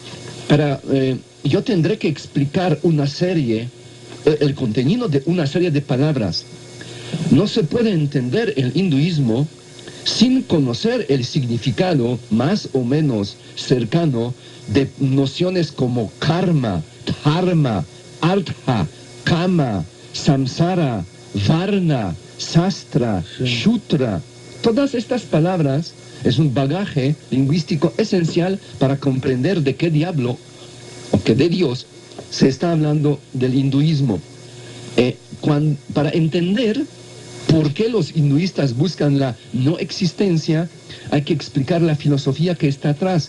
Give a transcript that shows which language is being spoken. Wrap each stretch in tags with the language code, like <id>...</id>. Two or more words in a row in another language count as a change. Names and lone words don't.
<es>Yo tendré que explicar una serie, el contenido de una serie de palabras. No se puede entender el hinduismo sin conocer el significado más o menos cercano de nociones como</es> <sa>karma, dharma, artha, kama, samsara, varna, sastra, shutra.</sa> <es>Todas estas palabras es un bagaje lingüístico esencial para comprender de qué diablo o que de Dios se está hablando del hinduismo. Para entender por qué los hinduistas buscan la no existencia, hay que explicar la filosofía que está atrás.</es>